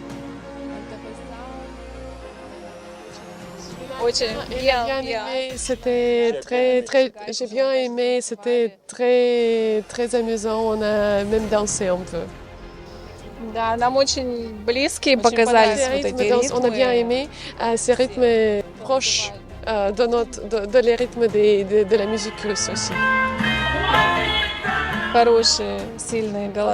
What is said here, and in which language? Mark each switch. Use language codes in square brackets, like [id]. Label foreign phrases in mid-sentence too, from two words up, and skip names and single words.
[fr] Очень bien aimé, c'était j'ai bien aimé, c'était très amusant, on a même dansé un peu. [ru] Да, нам очень близкие показались вот эти ритмы. [fr] On a bien aimé ces rythmes proches de les rythmes de la musique russe aussi. [ru] Хорошие, сильные голоса.